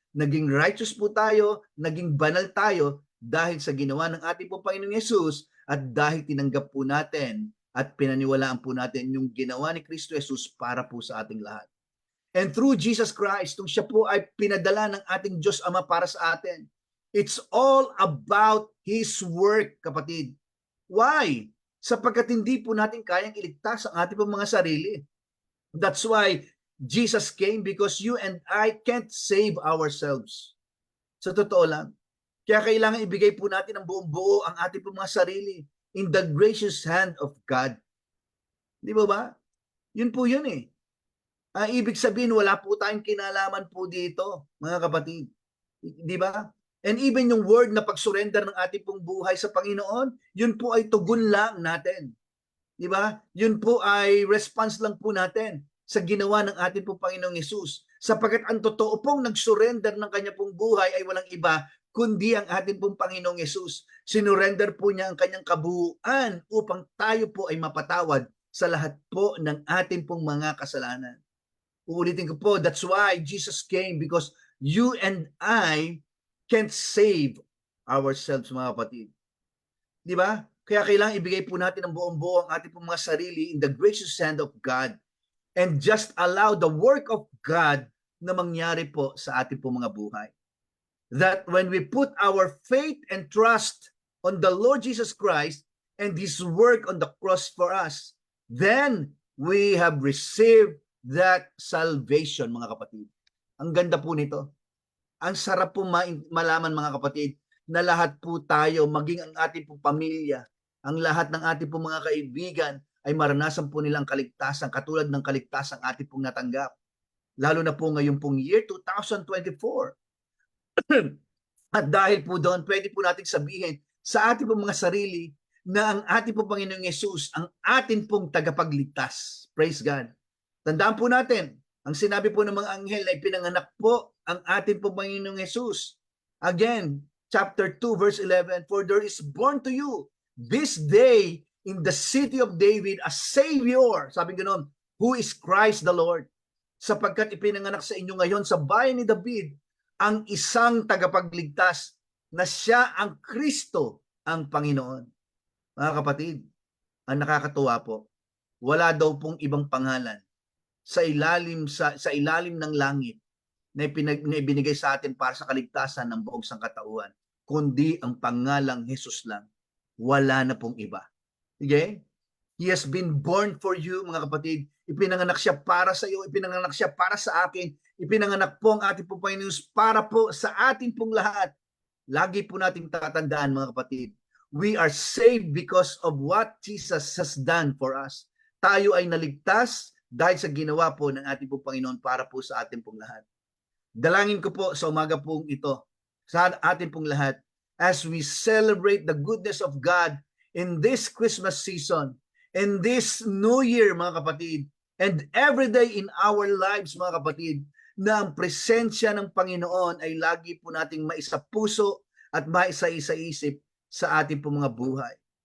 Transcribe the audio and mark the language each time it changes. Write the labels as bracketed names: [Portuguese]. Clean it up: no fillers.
[Filipino] Naging righteous po tayo, naging banal tayo dahil sa ginawa ng ating po Panginoong Yesus at dahil tinanggap po natin at pinaniwalaan po natin yung ginawa ni Kristo Jesus para po sa ating lahat. [English] And through Jesus Christ, [Filipino] nung siya po ay pinadala ng ating Diyos Ama para sa atin, [English] it's all about His work, [Filipino] kapatid. [English] Why? [Filipino] Sapagkat hindi po natin kayang iligtas ang ating mga sarili. [English] That's why Jesus came, because you and I can't save ourselves. [Filipino] Sa totoo lang. Kaya kailangan ibigay po natin ang buong buo ang ating mga sarili [English] in the gracious hand of God. [Filipino] Di ba ba? Yun po yun eh. Ibig sabihin, wala po tayong kinalaman po dito, mga kapatid. Di ba? And even yung word na pag-surrender ng ating pong buhay sa Panginoon, yun po ay tugon lang natin. Di ba? Yun po ay response lang po natin sa ginawa ng ating pong Panginoong Yesus. Sapagkat ang totoo pong nag-surrender ng kanya pong buhay ay walang iba kundi ang ating pong Panginoong Yesus. Sinurrender po niya ang kanyang kabuuan upang tayo po ay mapatawad sa lahat po ng ating pong mga kasalanan. Uulitin ko po, [English] that's why Jesus came, because you and I can't save ourselves, [Filipino] mga kapatid. Di ba? Kaya kailangan ibigay po natin ang buong buo ang ating pong mga sarili [English] in the gracious hand of God [Filipino] and just allow the work of God na mangyari po sa ating pong mga buhay. [English] That when we put our faith and trust on the Lord Jesus Christ and His work on the cross for us, then we have received that salvation, [Filipino] mga kapatid. Ang ganda po nito. Ang sarap po malaman, mga kapatid, na lahat po tayo, maging ang ating po pamilya, ang lahat ng ating po mga kaibigan, ay maranasan po nilang kaligtasan, katulad ng kaligtasan ating pong natanggap. Lalo na po ngayon pong year 2024. At dahil po doon, pwede po nating sabihin sa ating pong mga sarili na ang ating pong Panginoong Yesus, ang ating pong tagapagligtas. Praise God. Tandaan po natin, ang sinabi po ng mga anghel ay pinanganak po ang ating pong Panginoong Yesus. [English] Again, chapter 2, verse 11, for there is born to you this day in the city of David a Savior, [Filipino] sabi ganoon, [English] who is Christ the Lord. [Filipino] Sapagkat ipinanganak sa inyo ngayon sa bayan ni David ang isang tagapagligtas na siya ang Kristo, ang Panginoon. Mga kapatid, ang nakakatuwa po, wala daw pong ibang pangalan sa ilalim ng langit na ibinigay sa atin para sa kaligtasan ng buong sangkatauhan, kundi ang pangalang Jesus lang. Wala na pong iba. Okay? [English] He has been born for you, [Filipino] mga kapatid. Ipinanganak siya para sa iyo, ipinanganak siya para sa akin, ipinanganak po ang ating pong Panginoon para po sa atin pong lahat. Lagi po nating tatandaan, mga kapatid, [English] we are saved because of what Jesus has done for us. [Filipino] Tayo ay naligtas dahil sa ginawa po ng ating pong Panginoon para po sa atin pong lahat. Dalangin ko po sa umaga pong ito, sa atin pong lahat, [English] as we celebrate the goodness of God in this Christmas season, in this New Year, [Filipino] mga kapatid, [English] and every day in our lives, [Filipino] mga kapatid, na ang presensya ng Panginoon ay lagi po nating maisapuso at maisa-isip sa ating po mga buhay.